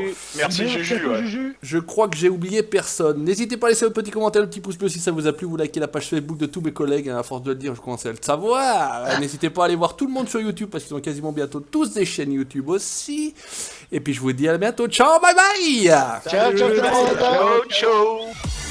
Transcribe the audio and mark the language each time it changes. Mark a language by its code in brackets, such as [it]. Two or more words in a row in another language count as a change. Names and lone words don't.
[fr] Merci Juju, ouais. Juju. Je crois que j'ai oublié personne. N'hésitez pas à laisser un petit commentaire, un petit pouce bleu si ça vous a plu. Vous likez la page Facebook de tous mes collègues. À force de le dire, je commence à le savoir. N'hésitez pas à aller voir tout le monde sur YouTube parce qu'ils ont quasiment bientôt tous des chaînes YouTube aussi. Et puis je vous dis à bientôt. [en] Ciao, bye bye. [it] Ciao, ciao, ciao. Ciao, ciao.